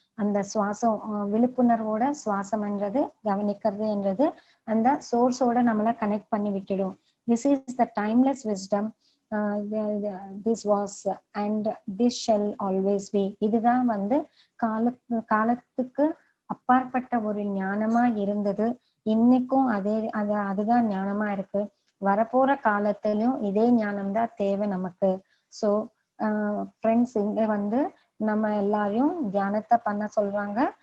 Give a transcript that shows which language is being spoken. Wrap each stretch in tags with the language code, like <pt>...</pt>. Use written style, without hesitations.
<ta>அந்த சுவாசம் விழிப்புணர்வோட சுவாசம் என்றது கவனிக்கிறது என்றது அந்த சோர்ஸோட நம்மளை கனெக்ட் பண்ணி விட்டுடும்.</ta> <en>This is the timeless wisdom. This was and this shall always be.</en> <ta>இதுதான் வந்து காலத்துக்கு அப்பாற்பட்ட ஒரு ஞானமா இருந்தது, இன்னைக்கும் அதுதான் ஞானமா இருக்கு, வரப்போற காலத்திலும் இதே ஞானம் தான் தேவை நமக்கு. ஸோ ஃப்ரெண்ட்ஸ் இங்க வந்து நம்ம எல்லாரையும் தியானத்தை பண்ண சொல்றாங்க.</ta>